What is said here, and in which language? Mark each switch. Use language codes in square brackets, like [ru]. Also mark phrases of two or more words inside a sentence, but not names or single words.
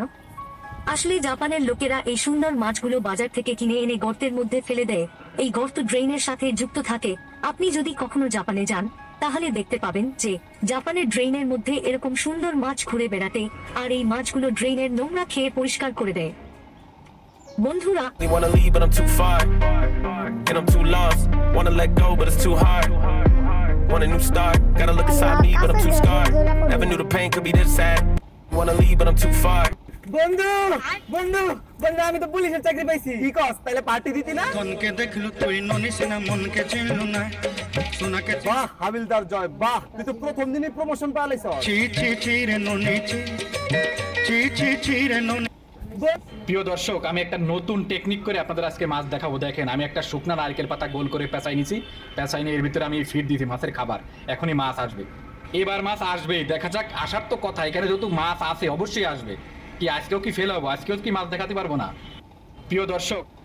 [bn] আসলে জাপানের লোকেরা এই সুন্দর মাছগুলো বাজার থেকে কিনে এনে গর্তের মধ্যে ফেলে দেয়। এই গর্ত ড্রেনের সাথে যুক্ত থাকে। আপনি যদি কখনো জাপানে যান তাহলে দেখতে পাবেন যে জাপানের ড্রেনের মধ্যে এরকম সুন্দর মাছ ঘুরে বেড়াতে, আর এই মাছগুলো ড্রেনের নোংরা খেয়ে পরিষ্কার করে দেয়। বন্ধুরা, [en] wanna leave but I'm too far and I'm too lost, wanna let go but it's too hard, want a new start, gotta look inside me but I'm too scarred, never knew the pain could be this sad, wanna leave but I'm too far. [bn] বন্ধু বন্ধু বন্ধু আমি তো পুলিশের চাকরি পাইছি। কি কস, তাহলে পার্টি দিতি না? মনকে দেখলু তুই ননিস না, মনকে চিনলু না, সোনাকে বাহ হাবিলদার জয়, বাহ তুই তো প্রথম দিনই প্রমোশন পালাইছ। চি চি চি রে ননি চি চি চি চি রে ননি। প্রিয় দর্শক, আমি একটা নতুন টেকনিক করে আপনাদের আজকে মাছ দেখাবো। দেখেন, আমি একটা শুকনা নারকেল পাতা গোল করে পেঁচাই নিছি। পেঁচাই নিয়ে এর ভিতরে আমি ফিড দিছি মাছের খাবার। এখনই মাছ আসবে, এবার মাছ আসবে, দেখা যাক। আসার তো কথা, এখানে যেহেতু মাছ আছে অবশ্যই আসবে। কি আজকেও কি ফেল হবো? আজকেও কি মাছ দেখাতে পারবো না? প্রিয় দর্শক,